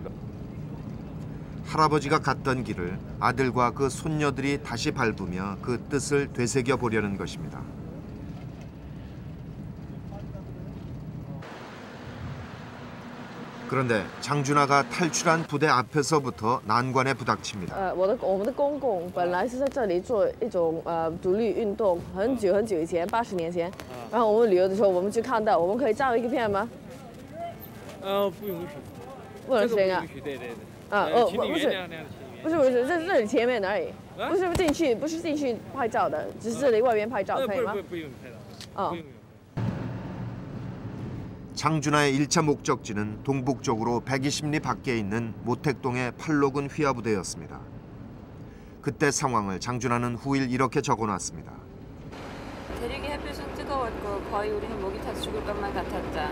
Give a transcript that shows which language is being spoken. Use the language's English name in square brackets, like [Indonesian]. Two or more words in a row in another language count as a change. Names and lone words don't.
[Korean] 할아버지가 갔던 길을 아들과 그 손녀들이 다시 밟으며 그 뜻을 되새겨 보려는 것입니다. 그런데 장준하가 탈출한 부대 앞에서부터 난관에 부닥칩니다. [Chinese] 我们的公公本来是在这里做一种独立运动，很久很久以前，80年前。然后我们旅游的时候，我们去看到，我们可以照一个片吗？不允许。不能行啊。不允许，对。不是，这里前面而已，不是进去拍照的，只是这里外边拍照，可以吗？不允许拍照。不允许。 [Korean] 장준하의 1차 목적지는 동북쪽으로 120리 밖에 있는 모택동의 팔로군 휘하부대였습니다. 그때 상황을 장준하는 후일 이렇게 적어놨습니다. 대륙의 햇빛은 뜨거웠고 거의 우리는 목이 타서 죽을 것만 같았다.